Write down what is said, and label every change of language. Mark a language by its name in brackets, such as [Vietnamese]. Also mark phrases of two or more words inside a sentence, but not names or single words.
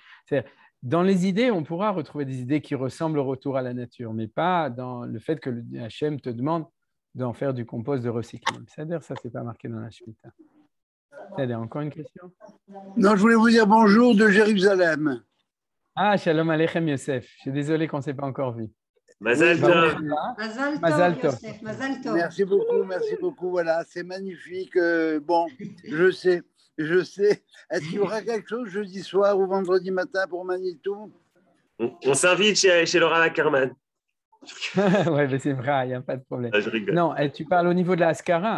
[French] C'est-à-dire, dans les idées, on pourra retrouver des idées qui ressemblent au retour à la nature, mais pas dans le fait que le Hashem te demande d'en faire du compost de recycling. C'est-à-dire, ça, ce n'est pas marqué dans la Shemitah. C'est-à-dire, encore une question? Non, je voulais vous dire bonjour de Jérusalem. Ah, [Hebrew] שלום עליכם [French] Yosef. Je suis désolé qu'on ne s'est pas encore vu. [Hebrew] מזל טוב. מזל טוב, יוסף, מזל טוב. [French] Merci beaucoup. Voilà, c'est magnifique. Bon, je sais. Est-ce qu'il y aura quelque chose jeudi soir ou vendredi matin pour Manitou? On s'invite chez Laura Ackerman. Oui, mais c'est vrai, il n'y a pas de problème. Ah, je rigole. Non, tu parles au niveau de la Haskara.